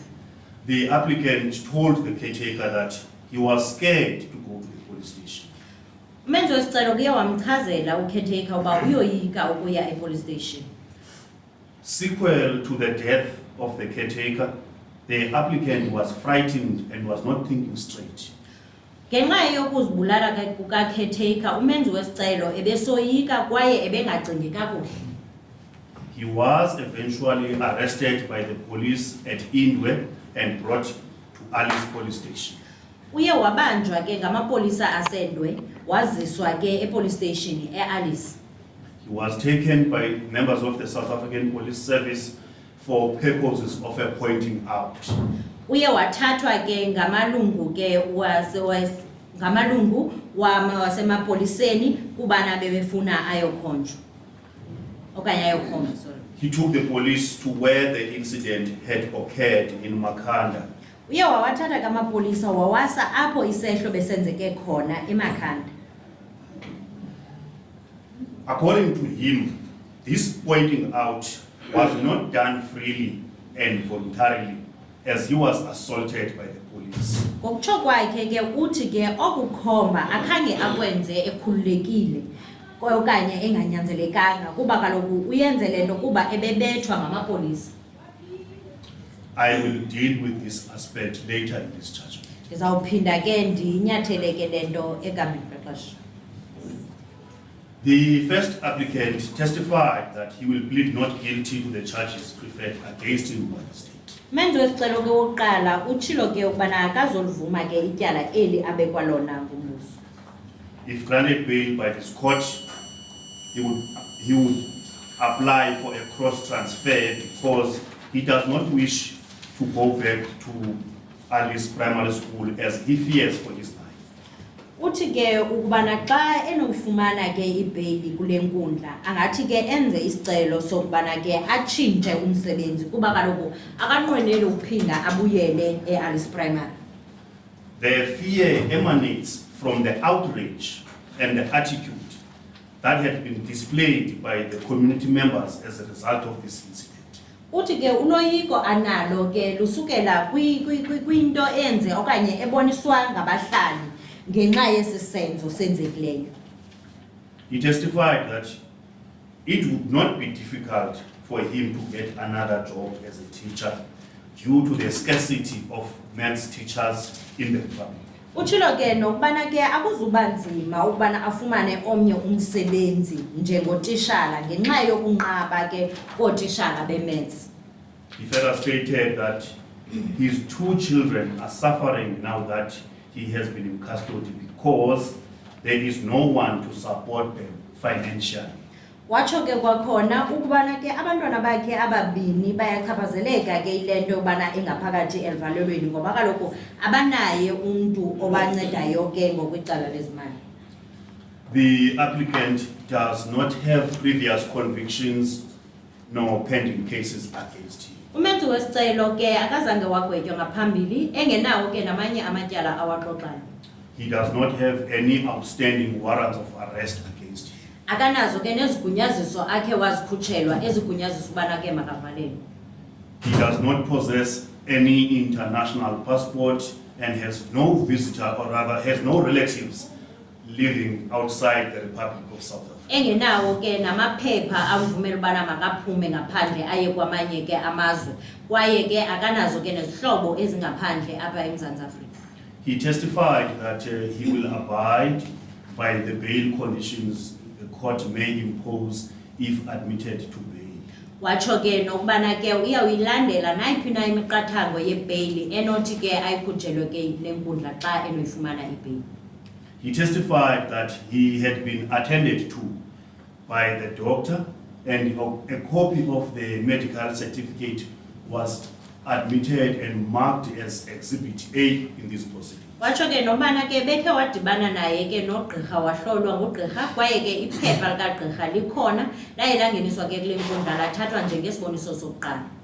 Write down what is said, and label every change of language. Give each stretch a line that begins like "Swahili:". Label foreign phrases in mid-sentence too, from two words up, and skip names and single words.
English: The applicant told the caretaker that he was scared to go to the police station.
Xhosa: Umenzi wesicelo kuye wamchazela ucaretaker uba uyoyika ukuya
English: police station. Sequel to the death of the caretaker, the applicant was frightened and was not thinking straight.
Xhosa: Ngenxa yokuzibulala kukacaretaker, umenzi wesicelo ebesoyika kwaye ebengacingi kakuhle.
English: He was eventually arrested by the police at Indwe and brought to Alice police station.
Xhosa: Uye wabanjwa ke ngamapolisa aseNdwe, waziswa ke
English: police station
Xhosa: eAlice.
English: He was taken by members of the South African Police Service for purposes of pointing out.
Xhosa: Uye wathathwa ke ngamalungu ke ngamalungu wasemapoliseni kubana bebefuna ayokhonjwa. Okanye ayokhonjwa, sorry.
English: He took the police to where the incident had occurred in Makhanda.
Xhosa: Uye wawathatha ngamapolisa wawasa apho isehlo besenzeke khona eMakhanda.
English: According to him, this pointing out was not done freely and voluntarily, as he was assaulted by the police.
Xhosa: Ngokutsho kwakhe ke uthi ke okukhomba akhange akwenze ekhululekile okanye enganyanzelekanga kuba kaloku uyenze lento kuba ebebethwa ngamapolisa.
English: I will deal with this aspect later in this judgment.
Xhosa: Ndizawuphinda ke ndinyathele ke lento egameni lexesha.
English: The first applicant testified that he will plead not guilty to the charges preferred against him by the state.
Xhosa: Umenzi wesicelo ke wokuqala utshilo ke ukubana akazolivuma ke ityala eli abekwa lona ngumbuso.
English: If granted bail by this court, he would apply for a cross transfer because he does not wish to go back to Alice Primary School as he fears for his life.
Xhosa: Uthi ke ukubana xa enofumana ke ibheyili kule nkundla angathi ke enze isicelo sokubana ke atshintshe umsebenzi kuba kaloku akanqweneli ukuphinda abuyele eAlice Primary.
English: The fear emanates from the outrage and the attitude that had been displayed by the community members as a result of this incident.
Xhosa: Uthi ke uloyiko analo ke lusukela kwinto enze okanye eboniswa ngabahlali ngenxa yesisenzo senzekileyo.
English: He testified that it would not be difficult for him to get another job as a teacher due to the scarcity of maths teachers in the republic.
Xhosa: Utshilo ke nokubana ke akuzuba nzima ukubana afumane omnye umsebenzi njengotishala ngenxa yokunqaba ke kootishala bemaths.
English: He further stated that his two children are suffering now that he has been in custody because there is no one to support them financially.
Xhosa: Watsho ke kwakhona ukubana ke abantwana bakhe ababini bayachaphazeleka ke ilento yobana engaphakathi elivalelweni ngoba kaloku abanaye umuntu obancedayo ke ngokwicala lezimali.
English: The applicant does not have previous convictions nor pending cases against him.
Xhosa: Umenzi wesicelo ke akazange wagwetywa ngaphambili engenawo ke namanye amatyala awaxoxayo.
English: He does not have any outstanding warrants of arrest against him.
Xhosa: Akanazo ke nezigunyaziso akhe wazikhutshelwa ezigunyaziso ubana ke makavalelwe.
English: He does not possess any international passport and has no visitor or rather has no relatives living outside the Republic of South Africa.
Xhosa: Engenawo ke namaphepha amvumela ubana makaphume ngaphandle aye kwamanye ke amazwe kwaye ke akanazo ke nezihlobo ezingaphandle apha eMzantsi Afrika.
English: He testified that he will abide by the bail conditions the court may impose if admitted to bail.
Xhosa: Watsho ke nokubana ke uyawuyilandela nayiphi na imiqathango yebheyili enothi ke ayikhutshelwe ke lenkundla xa enoyifumana ibheyili.
English: He testified that he had been attended to by the doctor and a copy of the medical certificate was admitted and marked as Exhibit A in this proceeding.
Xhosa: Watsho ke nobana ke bethe wadibana naye ke nogqirha wahlolwa ngugqirha kwaye ke iphepha likagqirha likhona laye langeniswa ke kule nkundla lathathwa njengesiboniso sokuqala.